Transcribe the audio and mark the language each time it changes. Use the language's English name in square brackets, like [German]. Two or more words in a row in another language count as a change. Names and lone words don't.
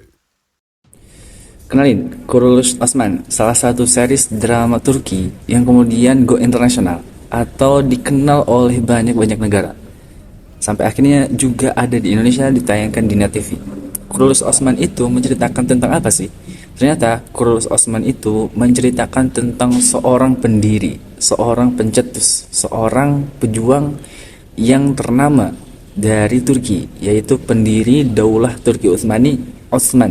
[Indonesian] Kenalin, Kuruluş Osman, salah satu series drama Turki yang kemudian go internasional atau dikenal oleh banyak negara. Sampai akhirnya juga ada di Indonesia, ditayangkan di Net TV. Kuruluş Osman itu menceritakan tentang apa sih? Ternyata Kuruluş Osman itu menceritakan tentang seorang pendiri, seorang pencetus, seorang pejuang yang ternama dari Turki, yaitu pendiri Daulah Turki Utsmani, Osman.